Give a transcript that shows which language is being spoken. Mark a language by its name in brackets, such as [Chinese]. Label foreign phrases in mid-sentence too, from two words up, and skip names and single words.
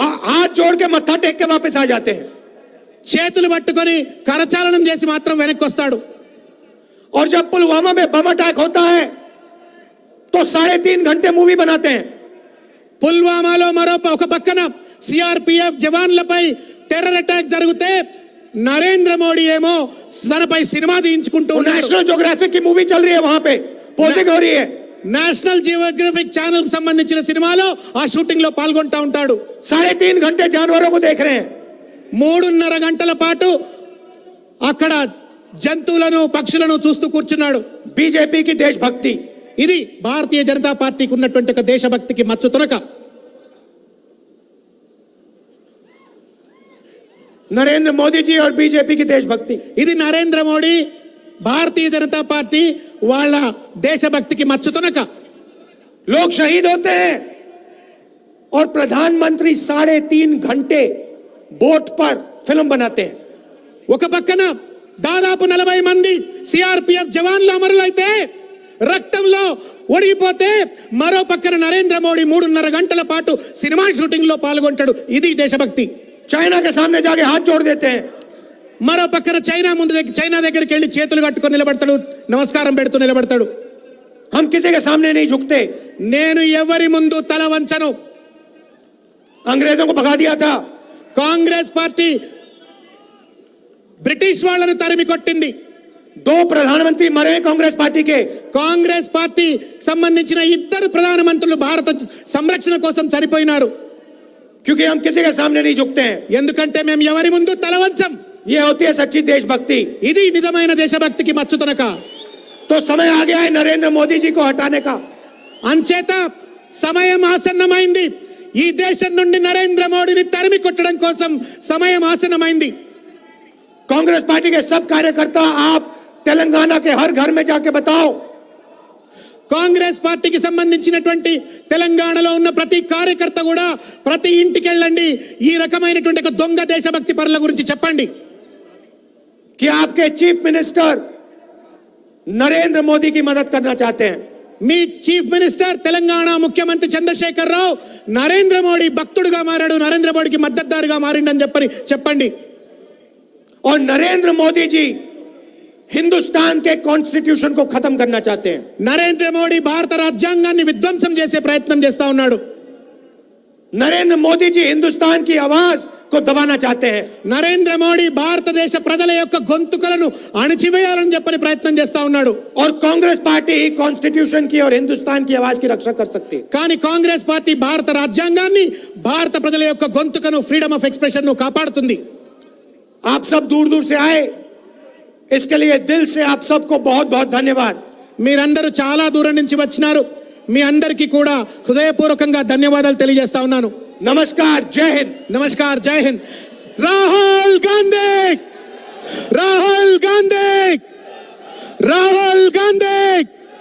[Hindi] हाथ जोड़ के मत्था टेक के वापस आ जाते हैं. [Telugu] చేతులు పట్టుకొని కరచాలనం చేసి మాత్రం వెనక్కి వస్తాడు. [Hindi] और जब पुलवामा में [English] bomb attack [Hindi] होता है तो 3.5 घंटे मूवी बनाते हैं. [Telugu] పుల్వామాలో మరో ఒక పక్కన సిఆర్పిఎఫ్ జవాన్లపై [English] terror attack [Telugu] జరిగితే నరేంద్ర మోడీ ఏమో తనపై సినిమా తీయించుకుంటూ ఉన్నాడు. [Hindi] नेशनल ज्योग्राफिक की मूवी चल रही है, वहां पे पोजिंग हो रही है. [Telugu] నేషనల్ జియోగ్రఫిక్ ఛానల్ కు సంబంధించిన సినిమాలో ఆ షూటింగ్ లో పాల్గొంటా ఉంటాడు. [Hindi] 3.5 घंटे जानवरों को देख रहे हैं. [Telugu] 3.5 గంటల పాటు అక్కడ జంతువులను పక్షులను చూస్తూ కూర్చున్నాడు. [Hindi] बीजेपी की देशभक्ति, [Telugu] ఇది భారతీయ జనతా పార్టీకి ఉన్నటువంటి ఒక దేశభక్తికి మచ్చు తునక. [Hindi] नरेंद्र मोदी जी और बीजेपी की देशभक्ति. [Telugu] ఇది నరేంద్ర మోడీ భారతీయ జనతా పార్టీ వాళ్ళ దేశభక్తికి మచ్చు తునక. [Hindi] लोग शहीद होते हैं और प्रधानमंत्री 3.5 घंटे बोट पर फिल्म बनाते हैं. [Telugu] ఒక పక్కన దాదాపు 40 మంది సిఆర్పిఎఫ్ జవాన్లు అమరులైతే రక్తంలో ఒడిగిపోతే మరో పక్కన నరేంద్ర మోడీ 3.5 గంటల పాటు సినిమా షూటింగ్ లో పాల్గొంటాడు. ఇది దేశభక్తి. [Hindi] चाइना के सामने जाके हाथ जोड़ देते हैं. [Telugu] మరో పక్కన చైనా దగ్గరికి వెళ్ళి చేతులు కట్టుకొని నిలబడతాడు, నమస్కారం పెడుతూ నిలబడతాడు. [Hindi] हम किसी के सामने नहीं झुकते. [Telugu] నేను ఎవరి ముందు తల వంచను. [Hindi] अंग्रेजों को भगा दिया था. [Telugu] కాంగ్రెస్ పార్టీ బ్రిటిష్ వాళ్ళను తరిమి కొట్టింది. [Hindi] 2 प्रधानमंत्री मरे कांग्रेस पार्टी के. [Telugu] కాంగ్రెస్ పార్టీ సంబంధించిన 2 ప్రధానమంత్రులు భారత సంరక్షణ కోసం చనిపోయినారు. [Hindi] क्योंकि हम किसी के सामने नहीं झुकते हैं. [Telugu] ఎందుకంటే మేము ఎవరి ముందు తల వంచం. [Hindi] ये होती है सच्ची देशभक्ति. [Telugu] ఇది నిజమైన దేశభక్తికి మచ్చుతనక. [Hindi] तो समय आ गया है नरेंद्र मोदी जी को हटाने का. [Telugu] అంచేత సమయం ఆసన్నమైంది. ఈ దేశం నుండి నరేంద్ర మోడీని తరిమి కొట్టడం కోసం సమయం ఆసన్నమైంది. [Hindi] कांग्रेस पार्टी के सब कार्यकर्ता आप तेलंगाना के हर घर में जाके बताओ. [Telugu] కాంగ్రెస్ పార్టీకి సంబంధించినటువంటి తెలంగాణలో ఉన్న ప్రతి కార్యకర్త కూడా ప్రతి ఇంటికి వెళ్ళండి, ఈ రకమైనటువంటి ఒక దొంగ దేశభక్తి పరుల గురించి చెప్పండి. [Hindi] कि आपके [English] chief minister [Hindi] नरेंद्र मोदी की मदद करना चाहते हैं. [Telugu] మీ [English] chief minister [Telugu] తెలంగాణ ముఖ్యమంత్రి చంద్రశేఖర్ రావు నరేంద్ర మోడీ భక్తుడుగా మారాడు, నరేంద్ర మోడీకి మద్దతుదారుగా మారిండని చెప్పండి. [Hindi] और नरेंद्र मोदी जी हिंदुस्तान के कॉन्स्टिट्यूशन को खत्म करना चाहते हैं. [Telugu] నరేంద్ర మోడీ భారత రాజ్యాంగాన్ని విధ్వంసం చేసే ప్రయత్నం చేస్తా ఉన్నాడు. [Hindi] नरेंद्र मोदी जी हिंदुस्तान की आवाज को दबाना चाहते हैं. [Telugu] నరేంద్ర మోడీ భారతదేశ ప్రజల యొక్క గొంతుకలను అణచివేయాలని చెప్పని ప్రయత్నం చేస్తా ఉన్నాడు. [Hindi] और कांग्रेस पार्टी ही कॉन्स्टिट्यूशन की और हिंदुस्तान की आवाज की रक्षा कर सकती है. [Telugu] కానీ కాంగ్రెస్ పార్టీ భారత రాజ్యాంగాన్ని భారత ప్రజల యొక్క గొంతుకను [English] freedom of expression [Telugu] ను కాపాడుతుంది. [Hindi] आप सब दूर दूर से आए, इसके लिए दिल से आप सबको बहुत बहुत धन्यवाद। [Telugu] మీరందరూ చాలా దూరం నుంచి వచ్చినారు, మీ అందరికీ కూడా హృదయపూర్వకంగా ధన్యవాదాలు తెలియజేస్తా ఉన్నాను। [Hindi] नमस्कार, जय हिंद। नमस्कार, जय हिंद। राहुल गांधी, राहुल गांधी, राहुल गांधी।